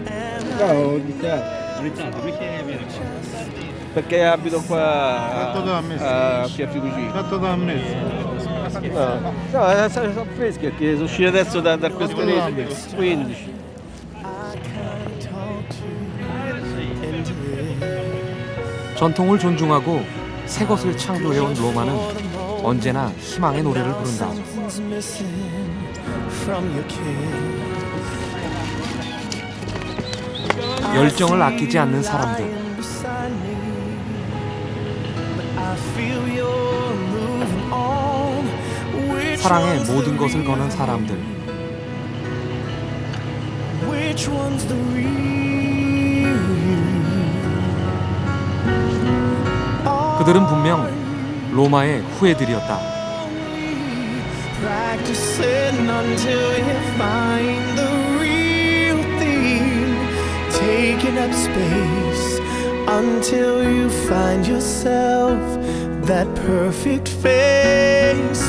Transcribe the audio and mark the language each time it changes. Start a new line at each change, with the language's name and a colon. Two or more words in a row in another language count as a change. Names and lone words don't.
Italian: No, ogni Ogni tanto, perché viene qua? Perché abito qua a Fiumicino. Fatto da me. No, sono freschi perché sono usciti adesso dal pescato 15.
Korean: 전통을 존중하고 새 것을 창조해온 로마는 언제나 희망의 노래를 부른다. 열정을 아끼지 않는 사람들, 사랑에 모든 것을 거는 사람들, 그들은 분명 로마의 후예들이었다.
English: Practicing until you find the real thing, taking up space until you find yourself that perfect face.